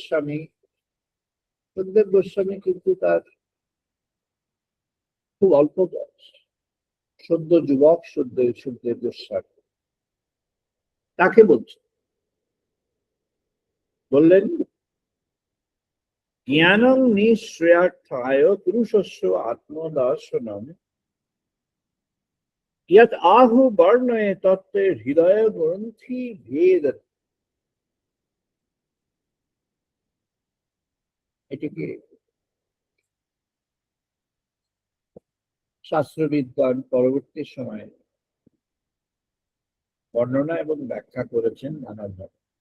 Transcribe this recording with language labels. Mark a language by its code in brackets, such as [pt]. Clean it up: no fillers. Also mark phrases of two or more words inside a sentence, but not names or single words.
[bn] গোস্বামী কিন্তু তার খুব অল্প বয়স, সদ্য যুবক, সুখদেব গোস্বামী তাকে বললেন [sa] জ্ঞানং নিঃশ্রেয়ার্থায় পুরুষস্য আত্মদর্শনম यत् आहु वर्णये तत्त्वे हृदय ग्रंथि भेद। [bn] এটিকে শাস্ত্রবিদ্বান পরবর্তী সময়ে বর্ণনা এবং ব্যাখ্যা করেছেন নানাভাবে।